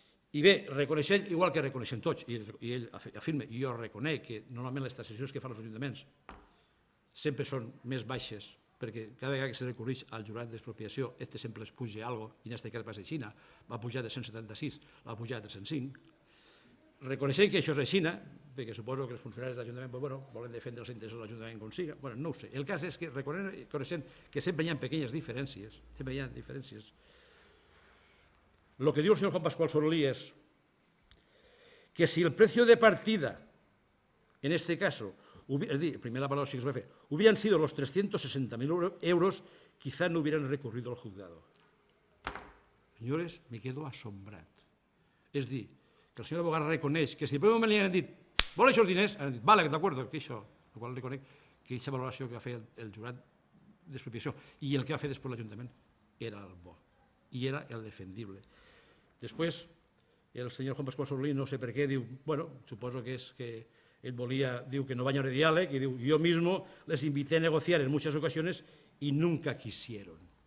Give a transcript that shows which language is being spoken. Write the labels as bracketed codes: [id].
[ca] I bé, reconeixent, igual que reconeixen tots, i ell afirma, i jo reconec que normalment les taxacions que fan els ajuntaments sempre són més baixes, perquè cada vegada que se recorreix al jurat d'expropiació, sempre es puja alguna cosa, i en aquest cas va ser així, va pujar de 176, va pujar de 305. Reconeixent que això és així, perquè suposo que els funcionaris de l'Ajuntament volen defendre els interessos de l'Ajuntament com siga, no ho sé. El cas és que reconeixent que sempre hi ha pequeñas diferències, sempre hi ha diferències. [es] Lo que diu el señor Juan Pascual Sorolí es que si el precio de partida, en este caso, es decir, primera valoración que se puede hacer, hubieran sido los 360.000 euros, quizá no hubieran recurrido al juzgado. Señores, me quedo asombrado. Es decir, que el señor abogado [ca] reconeix que si el primer moment li han dit vol aquests diners, han dit, vale, d'acord, que això, el qual reconec que aquesta valoració que va fer el jurat d'expropiació i el que va fer després l'Ajuntament era el bo i era el defendible. Després, el senyor Juan Pascual Sorlí, no sé per què, diu, suposo que és que ell volia, diu que no va haver diàleg, i diu, [es] yo mismo les invité a negociar en muchas ocasiones y nunca quisieron.